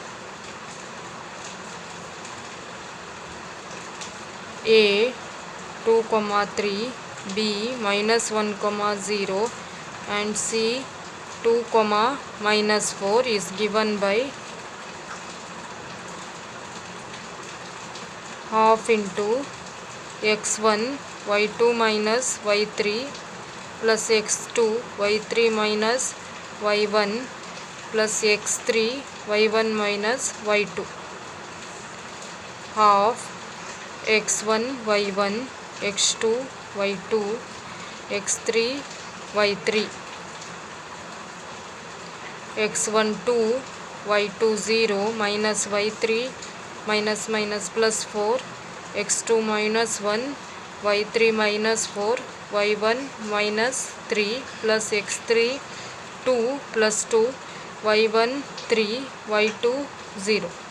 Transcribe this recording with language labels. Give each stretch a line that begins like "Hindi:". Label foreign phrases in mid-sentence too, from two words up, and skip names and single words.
English: A 2, 3, B minus 1, 0 and C 2, minus 4 is given by half into x1 y2 minus y3 plus x2 y3 minus y1 plus x3 y1 minus y2, half x1 y1 x2 y2 x3 y3 x1 2 y2 0 minus y3 minus plus 4 x2 minus 1 y3 minus 4 y1 minus 3 plus x3 2 plus 2 y1 3 y2 0,